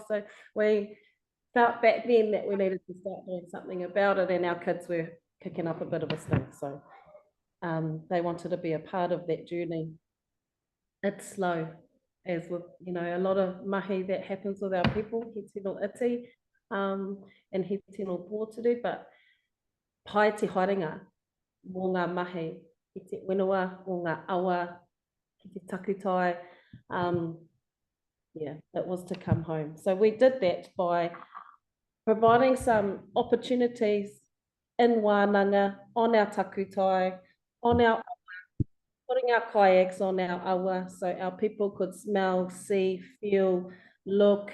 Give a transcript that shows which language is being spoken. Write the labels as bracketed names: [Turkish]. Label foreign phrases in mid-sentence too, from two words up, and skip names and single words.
[English] So we felt back then that we needed to start doing something about it, and our kids were kicking up a bit of a stink. So they wanted to be a part of that journey. It's slow, as with, you know, a lot of mahi that happens with our people, [Māori] he tino iti, and he tino pōturu, but pai te haringa mō ngā mahi, ki te whenua, mō ngā awa, ki te takutai, [English] yeah, it was to come home. So we did that by providing some opportunities in wānanga, on our takutai, on our awa, putting our kayaks on our awa, so our people could smell, see, feel, look.